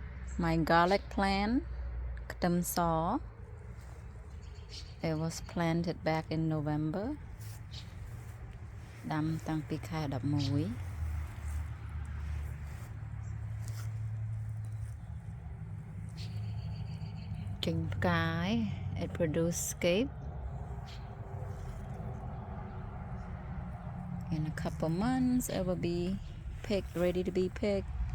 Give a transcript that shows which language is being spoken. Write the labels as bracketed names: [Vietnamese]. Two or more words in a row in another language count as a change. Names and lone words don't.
[English] My garlic plant [Khmer] ខ្ទឹមស [English] it was planted back in November [Khmer] ដាំតាំងពីខែ11 ចេញផ្កាយ [English] it produce scape in a couple months it will be picked ready to be picked